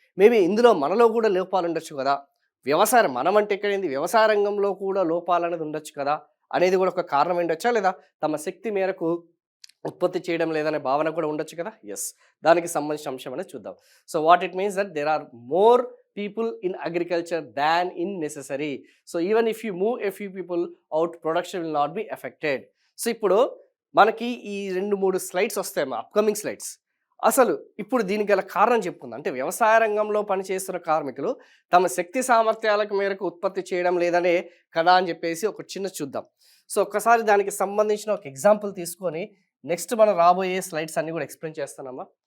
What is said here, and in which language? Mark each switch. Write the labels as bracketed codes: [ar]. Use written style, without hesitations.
[te] Maybe ఇందులో మనలో కూడా లోపాలు ఉండొచ్చు కదా. వ్యవసాయం మనం అంటే ఎక్కడైంది, వ్యవసాయ రంగంలో కూడా లోపాలు అనేది ఉండొచ్చు కదా అనేది కూడా ఒక కారణం ఉండొచ్చా లేదా? తమ శక్తి మేరకు ఉత్పత్తి చేయడం లేదనే భావన కూడా ఉండొచ్చు కదా. ఎస్, దానికి సంబంధించిన అంశం అనేది చూద్దాం. [en] So what it means that there are more people in agriculture than in necessary. So even if you move a few people out, production will not be affected. [te] So ఇప్పుడు మనకి ఈ 2-3 స్లైడ్స్ వస్తాయమ్మా, అప్కమింగ్ స్లైడ్స్. అసలు ఇప్పుడు దీనికి గల కారణం చెప్పుకుందాం. అంటే వ్యవసాయ రంగంలో పనిచేస్తున్న కార్మికులు తమ శక్తి సామర్థ్యాలకు మేరకు ఉత్పత్తి చేయడం లేదనే కదా అని చెప్పేసి ఒక చిన్న చూద్దాం. సో ఒక్కసారి దానికి సంబంధించిన ఒక ఎగ్జాంపుల్ తీసుకొని నెక్స్ట్ మనం రాబోయే స్లైడ్స్ అన్ని కూడా ఎక్స్ప్లెయిన్ చేస్తానమ్మా.